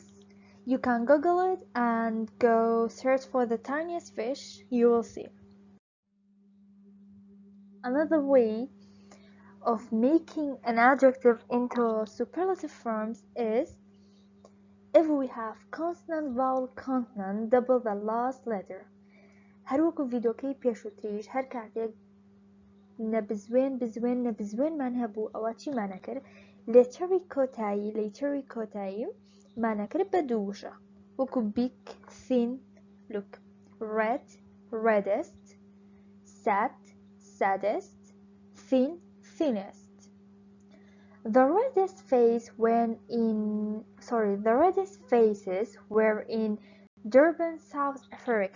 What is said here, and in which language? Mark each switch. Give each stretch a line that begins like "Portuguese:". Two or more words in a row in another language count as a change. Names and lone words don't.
English: You can Google it and go search for the tiniest fish. You will see. Another way of making an adjective into superlative forms is if we have consonant, vowel, consonant, double the last letter.
Central Kurdish: هەروەکو ڤیدۆکەی پێشووتریش هەر کاتێک نەبزوێنمان هەبوو ئەوە چیمانە کرد لێتەری کۆتایی مانەکرد بە دوو وشە وەکو
English: big, thin, look, red, reddest, sad, saddest, thin, thinnest. The reddest faces were in Durban, South Africa.